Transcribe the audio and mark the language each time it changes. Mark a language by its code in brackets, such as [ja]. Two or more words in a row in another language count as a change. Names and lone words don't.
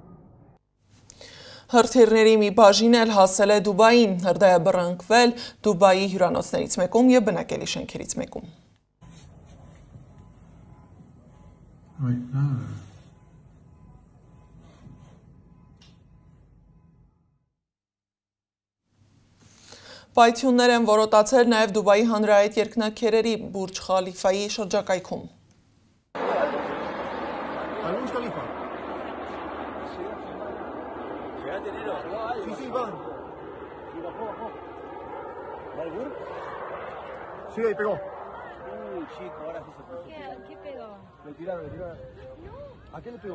[hy] Հրթիռների մի բաժին էլ հասել է Դուբային, հրդեհ է բռնկվել Դուբայի հյուրանոցներից մեկում եւ բնակելի շենքերից մեկում։ Պայթյուններ են որոտացել նաև Դուբայի հանրահայտ երկնաքերերի Բուրջ Խալիֆայի շրջակայքում։ [es] Sí, ahí pegó. Uy, chico, ahora sí se puso. ¿Qué pegó? Le tiraron. No. ¿A qué le pegó?